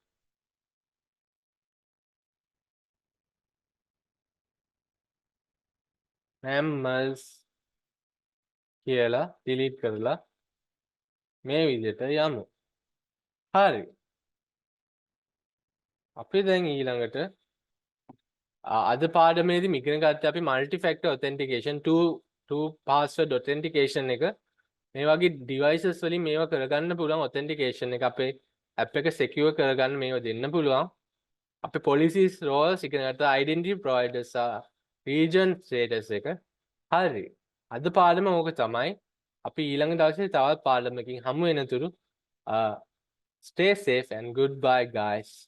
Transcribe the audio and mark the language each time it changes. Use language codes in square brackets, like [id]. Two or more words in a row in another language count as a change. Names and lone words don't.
[si] mammals කියලා delete කරලා මේ විදිහට යමු. හරි. අපි දැන් ඊළඟට අද පාඩමේදී ඉගෙන ගත්තේ අපි [en] multi factor authentication two password authentication [si] එක මේ වගේ devices වලින් මේවා කරගන්න පුළුවන් authentication එක අපේ app එක secure කරගන්න මේවා දෙන්න පුළුවන්. අපේ [en] policies roles [si] ඉගෙන ගත්තා [en] identity providers region status [si] එක. හරි. අද පාඩම ඕක තමයි. අපි ඊළඟ දවසේ තවත් පාඩමකින් හමු වෙනතුරු [en] stay safe and goodbye guys.